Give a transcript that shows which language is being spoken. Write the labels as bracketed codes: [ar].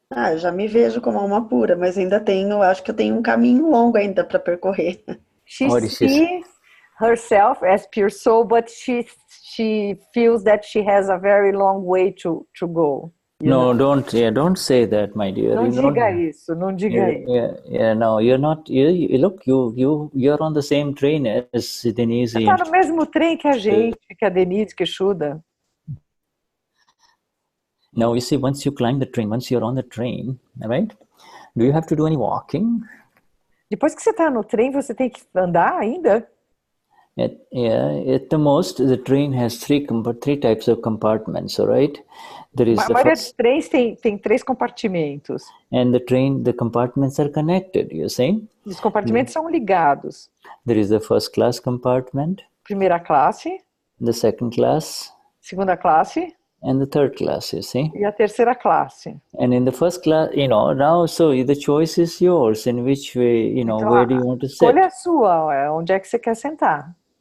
[pt] Eu já me vejo como alma pura, mas ainda acho que eu tenho um caminho longo ainda para percorrer. [en] She sees herself as pure soul, but she feels that she has a very long way to go. No, don't say that, my dear. [pt] Não diga isso, não diga isso. [en] No, you're not. Look, you're on the same train as Denize. [pt] Você está no mesmo trem que a gente, que a Denize, que Shuddha. [en] Now, you see, once you climb the train, once you're on the train, right? Do you have to do any walking? [pt] Depois que você está no trem, você tem que andar ainda? [en] At the most, the train has three types of compartments, all right? There is [pt] a maioria dos trens tem 3 compartimentos. [en] And the compartments are connected, you see? [pt] Os compartimentos são ligados. [en] There is the first class compartment. [pt] Primeira classe. [en] The second class. [pt] Segunda classe. [en] And the third class, you see? [pt] E a terceira classe. [en] And in the first class, now, so the choice is yours. In which way, então, where do you want to sit? [pt] Escolha a sua, onde é que você quer sentar?